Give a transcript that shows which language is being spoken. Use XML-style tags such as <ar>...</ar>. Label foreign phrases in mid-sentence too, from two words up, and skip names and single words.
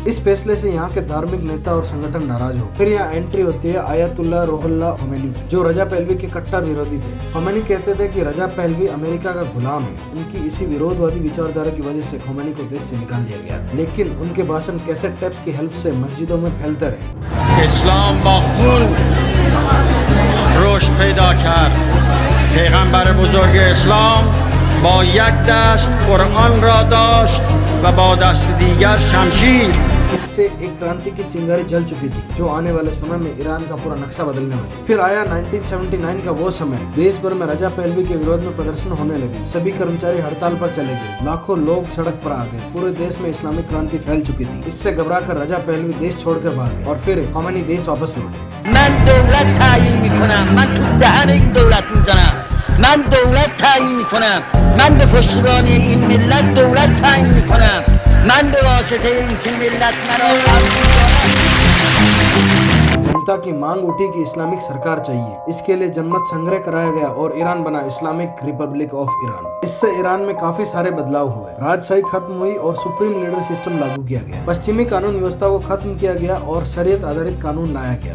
<hi>इस फैसले से यहाँ के धार्मिक नेता और संगठन नाराज हो। फिर यहाँ एंट्री होती है आयतुल्लाह रुहुल्लाह खोमेनी, जो रजा पहलवी के कट्टर विरोधी थे। खोमेनी कहते थे कि रजा पहलवी अमेरिका का गुलाम है। उनकी इसी विरोधवादी विचारधारा की वजह से खोमेनी को देश से निकाल दिया गया, लेकिन उनके भाषण कैसेट टेप्स की हेल्प से मस्जिदों में फैलते रहे।</hi> <fa>इस्लाम رشد پیدا کرد. پیغمبر بزرگ اسلام با یک دست قرآن را داشت و با دست دیگر شمشیر.</fa> <hi>इससे एक क्रांति की चिंगारी जल चुकी थी, जो आने वाले समय में ईरान का पूरा नक्शा बदलने वाली। फिर आया 1979 का वो समय। देश भर में रजा पहलवी के विरोध में प्रदर्शन होने लगे। सभी कर्मचारी हड़ताल पर चले गए। लाखों लोग सड़क पर आ गए। पूरे देश में इस्लामिक क्रांति फैल चुकी थी। इससे घबराकर रजा पहलवी देश छोड़कर भाग गए और फिर खोमेनी देश वापस लौटे।</hi> <fa>من دولت تعیین میکنم، من تو دهن این دولت میزنم، من دولت تعیین میکنم، من به پشتیبانی این ملت دولت تعیین میکنم، من به واسطه اینکه ملت مرا</fa> <hi>जनता की मांग उठी कि इस्लामिक सरकार चाहिए। इसके लिए जनमत संग्रह कराया गया और ईरान बना इस्लामिक रिपब्लिक ऑफ ईरान। इससे ईरान में काफी सारे बदलाव हुए। राजशाही खत्म हुई और सुप्रीम लीडर सिस्टम लागू किया गया। पश्चिमी कानून व्यवस्था को खत्म किया गया और शरीयत आधारित कानून लाया गया।</hi>